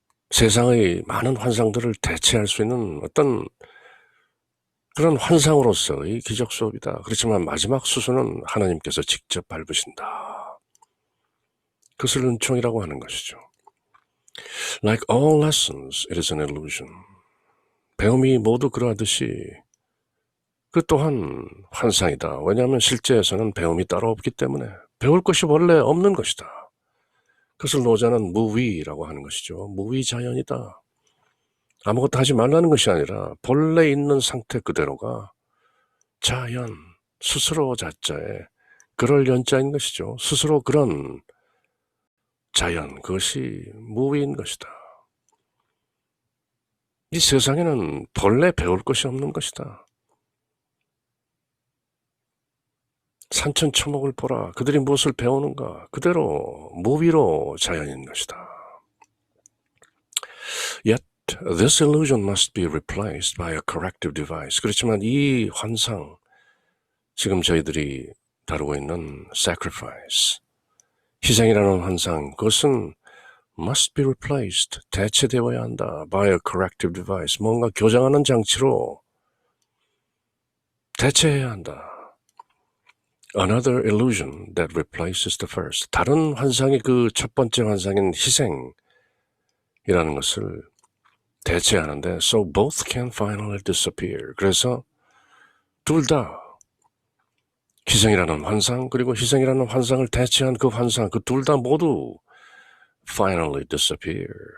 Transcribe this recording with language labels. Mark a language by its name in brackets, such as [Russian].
[Korean] 세상의 많은 환상들을 대체할 수 있는 어떤 그런 환상으로서의 기적 수업이다. 그렇지만 마지막 수순은 하나님께서 직접 밟으신다. 그것을 은총이라고 하는 것이죠. [English] Like all lessons, it is an illusion. [Korean] 배움이 모두 그러하듯이 그 또한 환상이다. 왜냐하면 실제에서는 배움이 따로 없기 때문에 배울 것이 원래 없는 것이다. 그것을 노자는 무위라고 하는 것이죠. 무위자연이다. 아무것도 하지 말라는 것이 아니라 본래 있는 상태 그대로가 자연, 스스로 자자에 그럴 연자인 것이죠. 스스로 그런 자연, 그것이 무위인 것이다. 이 세상에는 본래 배울 것이 없는 것이다. 산천초목을 보라. 그들이 무엇을 배우는가? 그대로 무위로 자연인 것이다. [English] Yet this illusion must be replaced by a corrective device. [Korean] 그렇지만 이 환상, 지금 저희들이 다루고 있는 sacrifice, 희생이라는 환상, 그것은 [English] must be replaced, [Korean] 대체되어야 한다. [English] by a corrective device, [Korean] 뭔가 교정하는 장치로 대체해야 한다. [English] Another illusion that replaces the first. [Korean] 다른 환상이 그 첫 번째 환상인 희생이라는 것을 대체하는데 [English] so both can finally disappear. [Korean] 그래서 둘 다 희생이라는 환상 그리고 희생이라는 환상을 대체한 그 환상 그 둘 다 모두 [English] finally disappear.